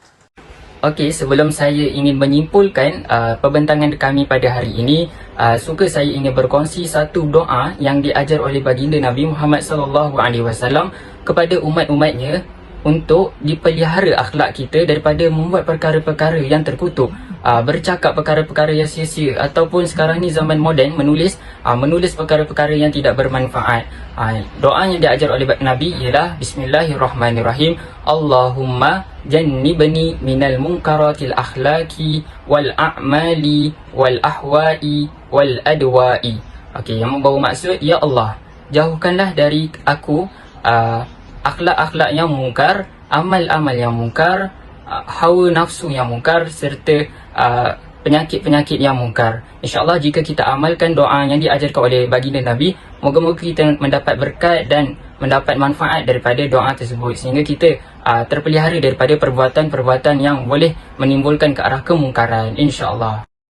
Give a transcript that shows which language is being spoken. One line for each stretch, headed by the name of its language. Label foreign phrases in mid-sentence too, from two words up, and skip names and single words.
Malay: Okey, sebelum saya ingin menyimpulkan perbentangan kami pada hari ini, suka saya ingin berkongsi satu doa yang diajar oleh baginda Nabi Muhammad SAW kepada umat-umatnya untuk dipelihara akhlak kita daripada membuat perkara-perkara yang terkutuk, bercakap perkara-perkara yang sia-sia, ataupun sekarang ni zaman moden menulis perkara-perkara yang tidak bermanfaat. Doa yang diajar oleh Nabi ialah Bismillahirrahmanirrahim.
Arabic: اللهم جنبني من المنكرات الأخلاق والأعمال والأهواء والأدواء.
Malay: Okey, yang membawa maksud, ya Allah, jauhkanlah dari aku akhlak-akhlak yang mungkar, amal-amal yang mungkar, hawa nafsu yang mungkar, serta penyakit-penyakit yang mungkar. InsyaAllah jika kita amalkan doa yang diajarkan oleh baginda Nabi, moga-moga kita mendapat berkat dan mendapat manfaat daripada doa tersebut, sehingga kita terpelihara daripada perbuatan-perbuatan yang boleh menimbulkan ke arah kemungkaran, insyaAllah.